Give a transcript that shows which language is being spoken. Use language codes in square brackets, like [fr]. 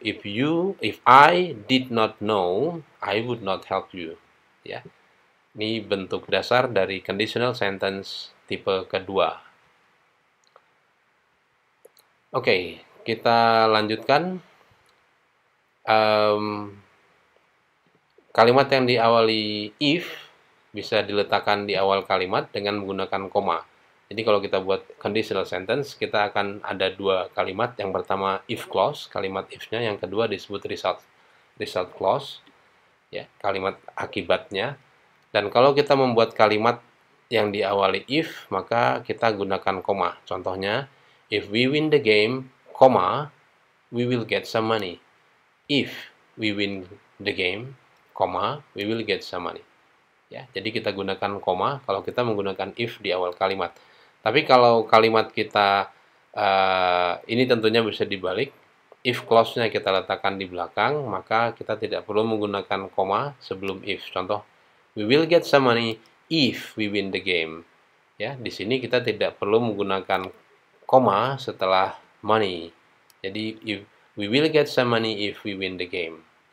[en] If I did not know, I would not help you. Ya. [id] Ini bentuk dasar dari conditional sentence tipe kedua. Oke, kita lanjutkan. Kalimat yang diawali if bisa diletakkan di awal kalimat dengan menggunakan koma. Jadi kalau kita buat conditional sentence, kita akan ada dua kalimat. Yang pertama if clause, kalimat if-nya. Yang kedua disebut result clause, ya, kalimat akibatnya. Dan kalau kita membuat kalimat yang diawali if, maka kita gunakan koma. [en] Contohnya, if we win the game, comma, we will get some money. If we win the game, comma, we will get some money. [id] Ya, jadi kita gunakan koma kalau kita menggunakan if di awal kalimat. Tapi kalau kalimat kita ini tentunya bisa dibalik. If clause-nya kita letakkan di belakang, maka kita tidak perlu menggunakan koma sebelum if. Contoh, [en] we will get some money if we win the game. [id] Ya, di sini kita tidak perlu menggunakan koma setelah money. Jadi [en] we will get some money if we win the game.